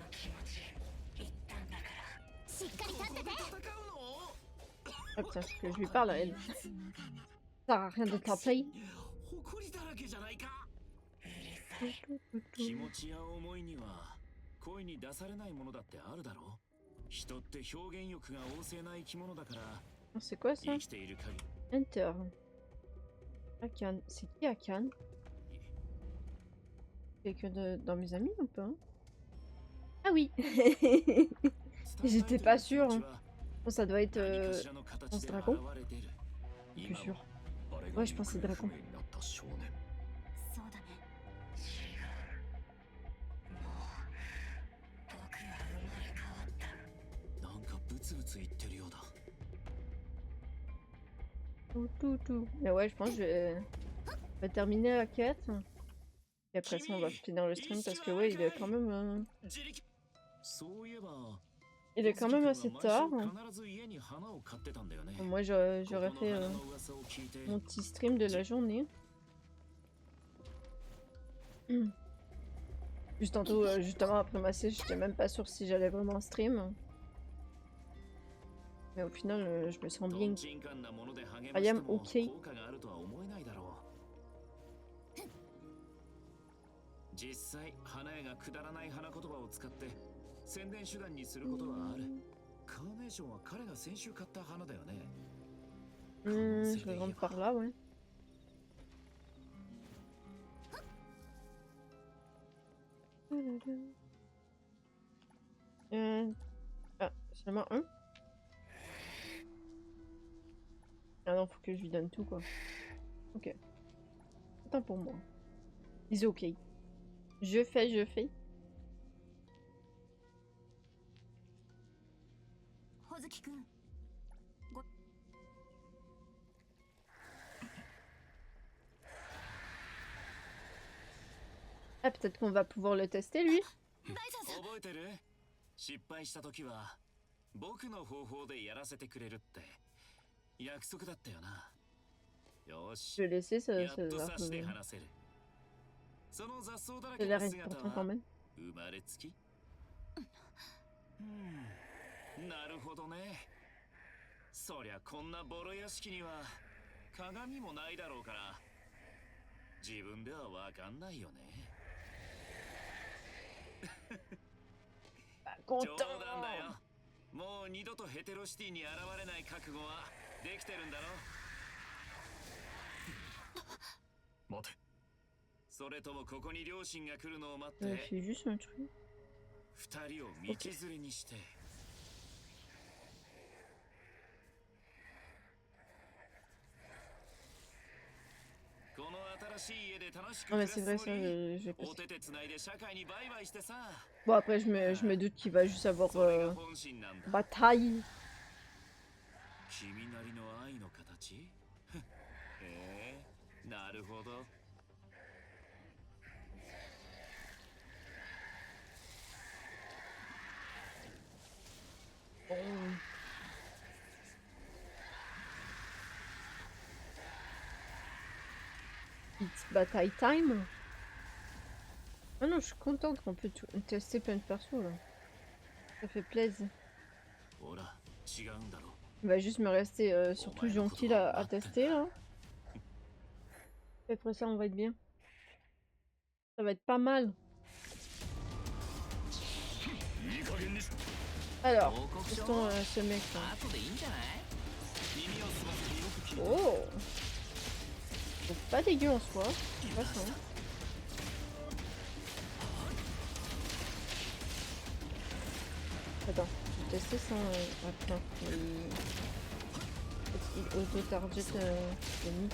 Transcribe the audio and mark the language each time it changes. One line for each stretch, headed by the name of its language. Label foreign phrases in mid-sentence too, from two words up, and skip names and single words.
French: Ah putain, faut que je lui parle à elle. Ça sert à rien d'être en play.
Japanese: 気持ちや思いには声に出されないものだってあるだろう。人って表現欲が旺盛な生き物だから。
French: C'est quoi ça?
Japanese: 生きている限り
French: Enter. Akan. C'est qui Akan? Quelqu'un dans mes amis ou pas? Ah oui. J'étais pas sûre. Bon, ça doit être ce dragon. Plus sûr. Ouais, je pense que c'est dragon.
Japanese: そうだね。なんかブツブツ言ってるようだ。
French: Tout. Mais ouais, je pense que je vais terminer la quête. Et après ça, on va finir le stream parce que ouais, il est quand même...
Japanese: そういえば
French: Il est quand même assez tard.
Japanese: 必ず家に花を買ってたんだよね。
French: Moi, j'aurais fait mon petit stream de la journée. Juste tantôt, justement après ma sieste, j'étais même pas sûre si j'allais vraiment stream. Mais au final, je me sens bien.
English: I am okay.
Japanese: 実際花屋がくだらない花言葉を使って宣伝手段にすることはある。カーネーションは彼が先週買った花だよね。
French: Je rentre par là, ouais. Ah, seulement un? Ah non, faut que je lui donne tout, quoi. Ok. Attends pour moi.
English: Is ok.
French: Je fais.
Japanese: ほずきくん
French: Ah, peut-être qu'on va pouvoir le tester, lui.
Japanese: 大さん覚えてる？失敗した時は僕の方法でやらせてくれるって約束だったよな。よし。
French: Je vais laisser, ça
Japanese: やっ
French: a
Japanese: と
French: l'air
Japanese: 差しで話せる。その雑草だら
French: ça
Japanese: け
French: a
Japanese: の
French: l'air
Japanese: 姿
French: important quand
Japanese: は
French: même.
Japanese: 生まれつき？なるほどね。そりゃこんなボロ屋敷には鏡もないだろうから自分ではわかんないよね。冗
French: Content.
Japanese: 談だよ。もう二度とヘテロシティに現れない覚悟はできてるんだろ。待て。それともここに両親が来るのを待って
French: Fais juste un truc.
Japanese: 二人を道連れにして。この新しい家で楽しく
French: Non,
Japanese: 暮
French: mais
Japanese: ら
French: c'est vrai,
Japanese: す
French: ça,
Japanese: つもり。
French: je vais
Japanese: お
French: passer.
Japanese: 手手つないで社会にバイバイしてさ。
French: Bon, après, je me doute qu'il va juste avoir
Japanese: それが本心なんだ。
French: bataille.
Japanese: 君なりの愛の形？なるほど。
French: Bon.
English: It's bataille time.
French: Ah non, je suis contente qu'on peut tester plein de persos là. Ça fait plaisir.
Japanese: ほら、違うんだろう。
French: Il va juste me rester surtout gentil à tester là. Et après ça, on va être bien. Ça va être pas mal. Alors, testons ce mec là.
Japanese: 後でいいんじゃない？耳をすませてよく聞いて。
French: Oh! C'est pas dégueu en soi. C'est pas ça. Attends, je vais tester sans. Attends, il auto-target le mythe.